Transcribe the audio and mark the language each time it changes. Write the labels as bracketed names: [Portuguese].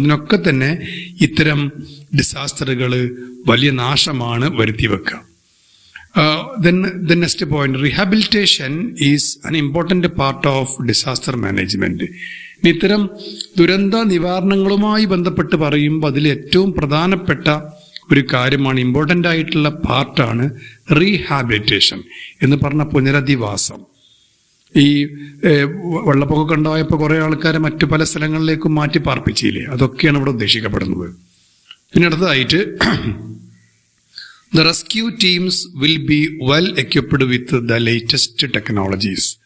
[Malayalam] അതിനൊക്കെ തന്നെ ഇത്തരം ഡിസാസ്റ്ററുകൾ വലിയ നാശമാണ് വരുത്തി വെക്കുക. [English] Then the next point, rehabilitation is an important part of disaster management. [Malayalam] ഇത്തരം ദുരന്ത നിവാരണങ്ങളുമായി ബന്ധപ്പെട്ട് പറയുമ്പോൾ അതിൽ ഏറ്റവും പ്രധാനപ്പെട്ട ഒരു കാര്യമാണ്, ഇമ്പോർട്ടൻ്റ് ആയിട്ടുള്ള പാർട്ടാണ് റീഹാബിലിറ്റേഷൻ എന്ന് പറഞ്ഞ പുനരധിവാസം. ഈ വെള്ളപ്പൊക്കം ഉണ്ടായപ്പോൾ കുറെ ആൾക്കാരെ മറ്റു പല സ്ഥലങ്ങളിലേക്കും മാറ്റി പാർപ്പിച്ചില്ലേ, അതൊക്കെയാണ് ഇവിടെ ഉദ്ദേശിക്കപ്പെടുന്നത്. പിന്നെ അടുത്തതായിട്ട് [English] the rescue teams will be well equipped with the latest technologies.